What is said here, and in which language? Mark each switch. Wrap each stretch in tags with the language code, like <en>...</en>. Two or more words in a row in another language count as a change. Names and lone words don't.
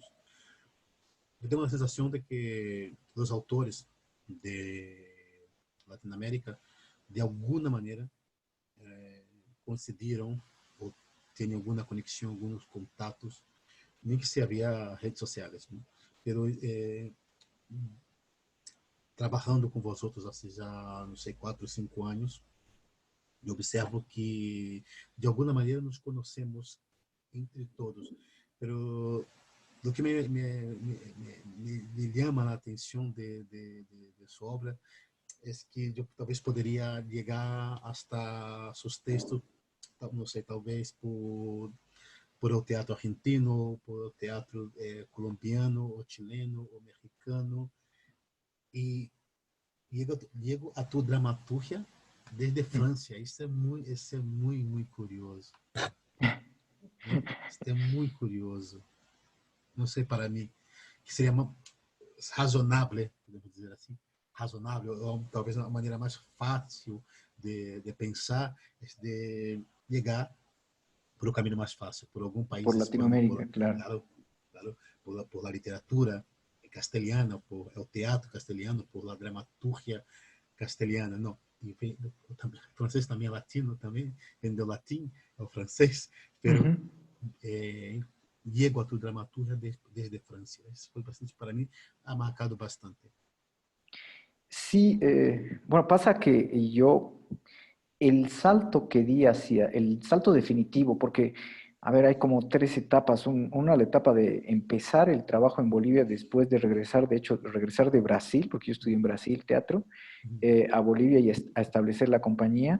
<es>Yo tengo la sensación de que los autores de Latinoamérica, de alguna manera, coincidieron ou tienen alguna conexión, algunos contactos, ni que se había redes sociales, ¿no? Pero trabajando</es> <pt>com</pt> <es>vosotros hace</es> <pt>já, não sei, 4 ou 5 anos, eu observo que de alguma maneira nos conhecemos entre todos.</pt> <es>Pero lo que me llama a atenção de su obra es que yo talvez podría llegar hasta sus textos, no sé, tal vez por el teatro argentino, por el teatro colombiano o chileno o mexicano, y llego a tu dramaturgia desde Francia.</es> <pt>Isso é muito curioso, né? Isso é muito curioso. Não sei, para mim, que seria razonável, podemos dizer assim, razonável, ou talvez uma maneira mais fácil de pensar, é de chegar por o caminho mais fácil, por algum país</pt> <es>Por hispano, Latinoamérica, claro. claro, claro, por la literatura castelhana, por el teatro castelhano, por la dramaturgia castelhana, não.</es> <pt>E o francês também é latino, também, vem do latim, é o francês,</pt> <es>pero Ujú. llego a tu dramaturgia desde Francia.</es> <pt>Isso foi bastante, para mim,</pt> <es>ha marcado bastante. Sí, bueno, pasa que yo, el salto que di hacia, el salto definitivo, porque, a ver, hay como tres etapas. Una, la etapa de empezar el trabajo en Bolivia después de regresar, de hecho, regresar de Brasil, porque yo estudié en Brasil teatro, a Bolivia y a establecer la compañía.</es>